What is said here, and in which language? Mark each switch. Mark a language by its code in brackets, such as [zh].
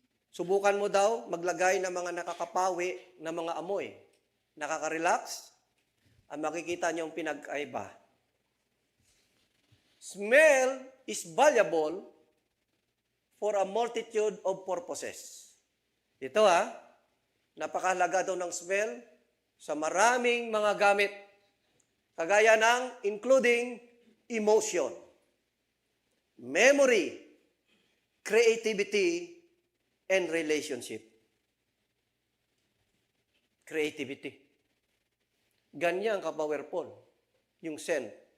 [tl] Subukan mo daw maglagay ng mga nakakapawi na mga amoy. Nakaka-relax, ang makikita niyong pinag-aiba. [en] Smell is valuable for a multitude of purposes. [tl] Ito napakahalaga daw ng smell sa maraming mga gamit. Kagaya ng [en] including emotion, memory, creativity, and relationship. [tl] Creativity. Ganyan ka-powerful yung scent.